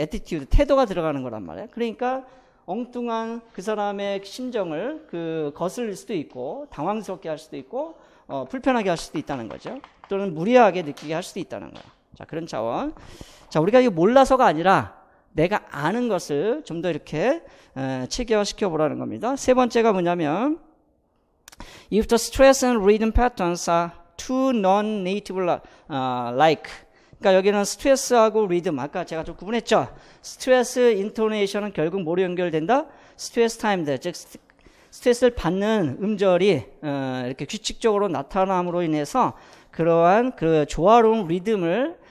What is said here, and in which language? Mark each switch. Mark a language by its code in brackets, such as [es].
[ko] 애티튜드, 태도가 들어가는 거란 말이에요. 그러니까 엉뚱한 그 사람의 심정을 거슬릴 수도 있고 당황스럽게 할 수도 있고 불편하게 할 수도 있다는 거죠. 또는 무리하게 느끼게 할 수도 있다는 거예요. 자, 그런 차원. 자, 우리가 이거 몰라서가 아니라 내가 아는 것을 좀 더 이렇게 체계화시켜 보라는 겁니다. 세 번째가 뭐냐면 [en] if the stress and rhythm patterns are too non-native like. [ko] 그러니까 여기는 스트레스하고 리듬, 아까 제가 좀 구분했죠. 스트레스 인토네이션은 결국 뭐로 연결된다? 스트레스 타임드, 즉 스트레스를 받는 음절이 이렇게 규칙적으로 나타남으로 인해서 그러한 조화로운 리듬을